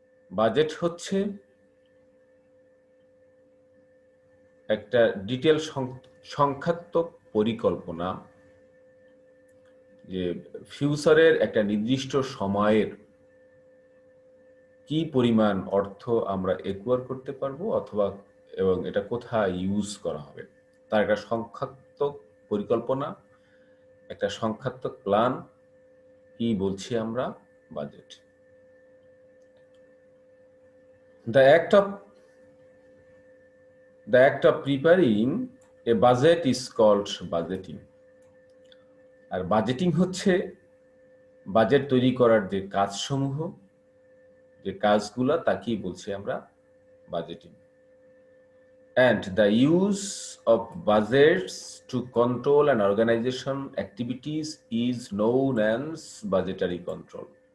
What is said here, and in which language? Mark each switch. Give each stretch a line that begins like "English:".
Bangla: Budget হচ্ছে একটা detail সংখ্যাত্মক পরিকল্পনা, যে ফিউচারের একটা নির্দিষ্ট সময়ের কি পরিমাণ অর্থ আমরা একুয়ার করতে পারবো অথবা এবং এটা কোথায় ইউজ করা হবে, তার একটা সংখ্যাত্মক পরিকল্পনা, একটা সংখ্যাত্মক প্ল্যান কি বলছি আমরা, budget.
English: The act of preparing a budget is called budgeting.
Bangla: আর budgeting হচ্ছে বাজেট তৈরি করার যে কাজসমূহ, যে কাজগুলা, তাকেই বলছি আমরা budgeting.
English: And the use of budgets to control an organization activities is known as budgetary control.